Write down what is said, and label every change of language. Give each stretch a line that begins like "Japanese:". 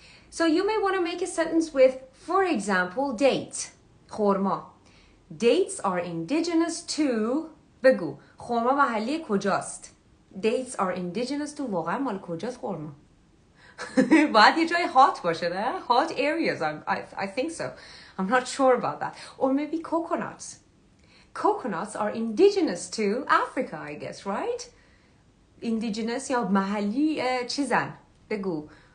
English: So you may want to make a sentence with, for example, date.
Persian: خرما.
English: Dates are indigenous to
Persian: بگو. خرما محلی کجاست؟
English: Dates are indigenous to
Persian: واقعا مال کجاست خرما؟ باید یه جای hot باشه نه؟
English: Hot areas. I think so. I'm not sure about that. Or maybe coconuts. Coconuts are indigenous to Africa, I guess, right?
Persian: Indigenous یا محلی چیزن؟ بگو.